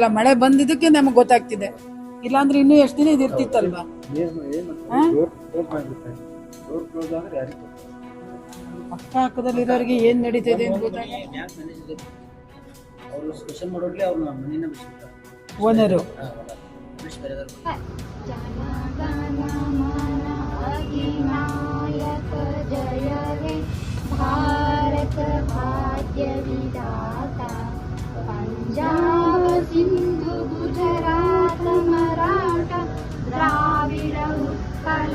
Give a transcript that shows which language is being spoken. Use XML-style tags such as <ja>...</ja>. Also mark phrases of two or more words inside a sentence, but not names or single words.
<kn>ಮಳೆ ಬಂದಿದ್ದಕ್ಕೆ ನಮಗೆ ಗೊತ್ತಾಗ್ತಿದೆ, ಇಲ್ಲಾಂದ್ರೆ ಇನ್ನೂ ಎಷ್ಟು ದಿನ ಇದಿರ್ತಿತ್ತಲ್ವಾ? ಅಕ್ಕ ಪಕ್ಕದಲ್ಲಿರೋರಿಗೆ ಏನ್ ನಡೀತಿದೆ ಅಂತ ಗೊತ್ತಾಗ ಓನರು</kn> <bn>ভারত ভাগ্য বিধাতা পঞ্জাব সিন্ধু গুজরাট মরাঠা দ্রাবিড় উৎকল</bn>